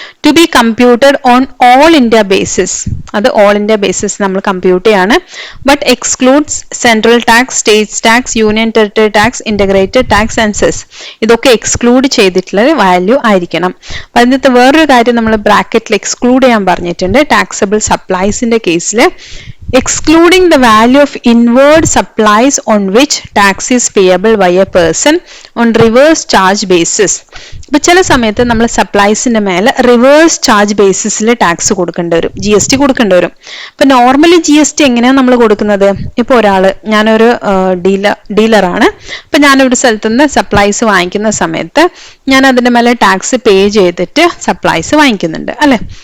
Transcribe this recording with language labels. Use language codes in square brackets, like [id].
[en] to be computed on all India basis, [ml] അത് all India basis നമ്മൾ compute ചെയ്യാണ്. [en] But excludes central tax, state tax, union territory tax, integrated tax and cess. [ml] ഇതൊക്കെ exclude ചെയ്തിട്ടുള്ള value ആയിരിക്കണം. അപ്പൊ അതിനകത്ത് വേറൊരു കാര്യം നമ്മൾ ബ്രാക്കറ്റിൽ എക്സ്ക്ലൂഡ് ചെയ്യാൻ പറഞ്ഞിട്ടുണ്ട്. ടാക്സബിൾ സപ്ലൈസിന്റെ കേസിൽ [en] excluding the value of inward supplies on which tax is payable by a person on reverse charge basis. [ml] ഇപ്പൊ ചില സമയത്ത് നമ്മൾ സപ്ലൈസിന്റെ മേലെ റിവേഴ്സ് ചാർജ് ബേസിസിൽ ടാക്സ് കൊടുക്കേണ്ടി വരും, GST കൊടുക്കേണ്ടി വരും. ഇപ്പൊ നോർമലി GST എങ്ങനെയാണ് നമ്മൾ കൊടുക്കുന്നത്? ഇപ്പൊ ഞാനൊരു ഡീലറാണ്. ഇപ്പൊ ഞാനൊരു സ്ഥലത്ത് നിന്ന് സപ്ലൈസ് വാങ്ങിക്കുന്ന സമയത്ത് ഞാൻ അതിന്റെ മേലെ ടാക്സ് പേ ചെയ്തിട്ട് സപ്ലൈസ് വാങ്ങിക്കുന്നുണ്ട്, അല്ലെ?